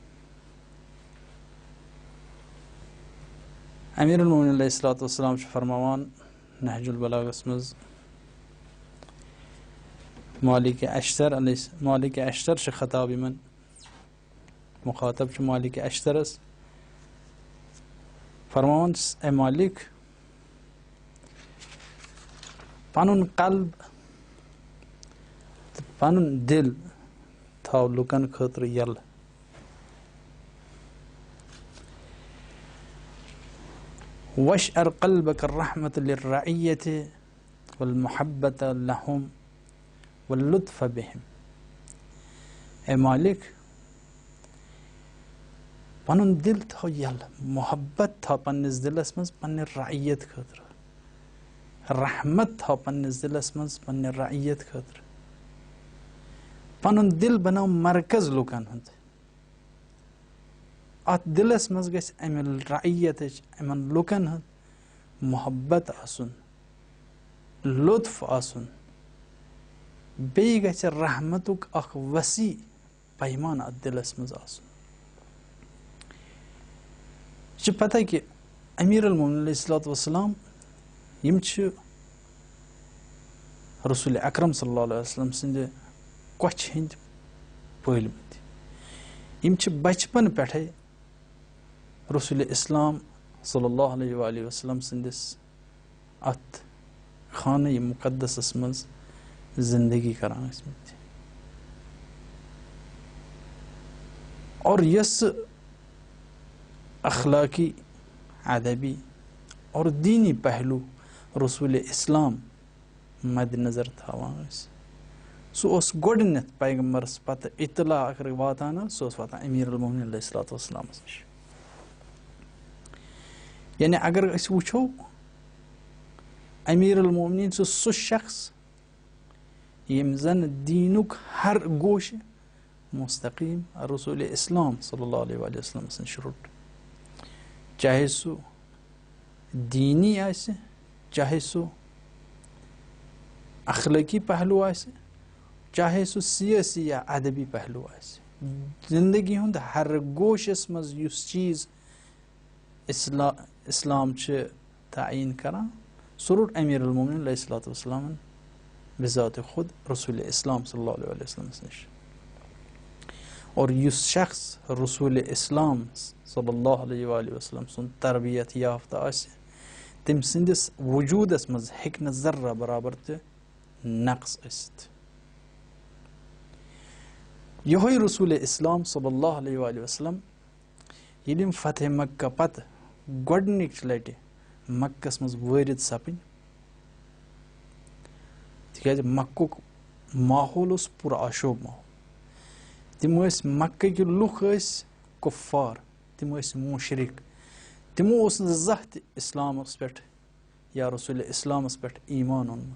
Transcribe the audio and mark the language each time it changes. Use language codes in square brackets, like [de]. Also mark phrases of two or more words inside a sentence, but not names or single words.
[ar] أمير المؤمنين عليه الصلاة والسلام [ks] فرمان نهج البلاغة مز مالك أشتر خطاب من مخاطب مالك أشترس فرمان اے مالک پنن قلب پنن دل تھاو لُکن خاطر یل [ar] واشعر قلبك الرحمة للرعية والمحبة لهم واللطف بهم. [ks] اے مالک پنن دل تھاو یل محبت تھاو پننس دلس مز پنن رعیت خاطر رحمت تھاو پننس دلس مز پنن رعیت خاطر پنن دل بناو مرکز لُکن ہند ات دلس مز گژھِ امن رعیت امن لُکن ہند محبت آسن لطف آسن بیٚیہِ گژھِ رحمتُک اکھ وسیع پیمان ات دلس مز آسن. یہ چھِ پتہ کہ [ar] امیر المؤمنین علیہ الصلوۃ والسلام [ks] یم چھِ رسول اکرم [ar] صلی اللہ علیہ وسلم [ks] سٕنٛدِ کۄچھِ ہٕنٛدۍ پٲلمٕتۍ یم چھِ بچپن پٮ۪ٹھے رسول اسلام [ar] صلی اللہ علیہ وآلہ وسلم [ks] سٕنٛدِس اتھ خانہ مقدسس منٛز زندگی کران ٲسمٕتۍ اور یۄس اخلاقی ادبی اور دینی پہلو رسول اسلام مد نظر تھاوان سُہ اوس گۄڈٕنیتھ پیغمبرس پتہٕ اطلاع اگر واتان سُہ اوس واتان [ar] امیر المؤمنین علیہ الصلوۃ [ks] والسلامس نِش. یعنی اگر أسۍ وٕچھو امیر المؤمنین چھُ سُہ شخص ییٚمۍ زن دیٖنُک ہر گوشہٕ مستقیٖم رسول اسلام [ar] صلی اللہ علیہ وآلہ [ks] وسلمس نِش روٚٹ, چاہے سُہ دیٖنی آسہِ چاہے سُہ اخلٲقی پہلو آسہِ چاہے سُہ سیٲسی یا ادبی پہلو آسہِ زندگی ہُنٛد ہر گوشس منٛز یُس چیٖز اسلام چھِ تعیٖن کران سُہ روٚٹ [ar] امیر المؤمنین علیہ الصلوۃ [ks] والسلامن بذات خود رسول اسلام [ar] صلی اللہ علیہ [ks] وسلمس نِش. اور یُس شخص رسول اسلام [ar] صلی اللہ علیہ وآلہ وسلم [ks] سُنٛد تربیت یافتہ آسہِ تٔمۍ سٕنٛدِس وجوٗدس منٛز ہیٚکہِ نہٕ ذرہ برابر تہِ نقص ٲسِتھ. یِہوے رسول اسلام [ar] صلی اللہ علیہ وآلہ وسلم [ks] ییٚلہِ یِم فتح مکہ پتہٕ گۄڈنِچ لٹہِ مکہس منٛز وٲرِد سپٕدۍ تِکیازِ مکُک ماحول اوس پوٗرٕ آشوب ماحول. تِم ٲسۍ مکٕکۍ لُکھ ٲسۍ کُفار تِم ٲسۍ مُشرِک تِمو اوس نہٕ زانٛہہ تہِ اسلامس پٮ۪ٹھ یا رسول اسلامس پٮ۪ٹھ ایٖمان اوٚنمُت.